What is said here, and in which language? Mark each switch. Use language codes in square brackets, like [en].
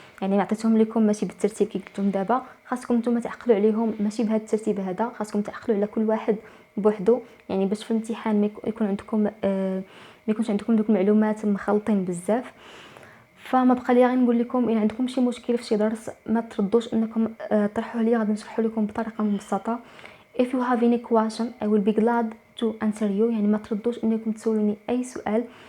[ar] يعني عطيتهم لكم ماشي بالترتيب كي قلتهم دابا، خاصكم نتوما تعقلوا عليهم ماشي بهذا الترتيب هذا، خاصكم تعقلوا على كل واحد بوحدو، يعني باش في الامتحان ما يكونش عندكم دوك المعلومات مخلطين بزاف. فما بقى لي غير نقول لكم ان عندكم شي مشكل في شي درس ما تردوش انكم طرحوه لي، غادي نشرحه لكم بطريقه مبسطه. [en] if you have any question I will be glad to answer you. [ar] يعني ما تردوش انكم تسولوني اي سؤال.